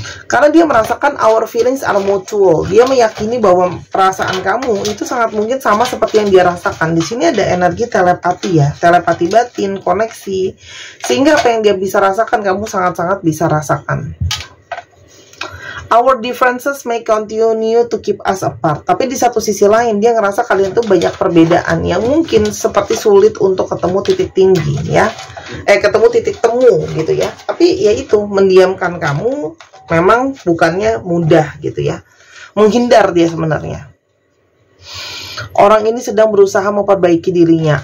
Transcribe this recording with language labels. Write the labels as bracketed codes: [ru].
[id] Karena dia merasakan [en] our feelings are mutual. [id] Dia meyakini bahwa perasaan kamu itu sangat mungkin sama seperti yang dia rasakan. Di sini ada energi telepati ya, telepati batin, koneksi. Sehingga apa yang dia bisa rasakan, kamu sangat-sangat bisa rasakan. [en] Our differences may continue to keep us apart. [id] Tapi di satu sisi lain, dia ngerasa kalian tuh banyak perbedaan yang mungkin seperti sulit untuk ketemu titik tinggi ya. Ketemu titik temu gitu ya. Tapi ya itu, mendiamkan kamu memang bukannya mudah gitu ya. Menghindar dia sebenarnya. Orang ini sedang berusaha memperbaiki dirinya.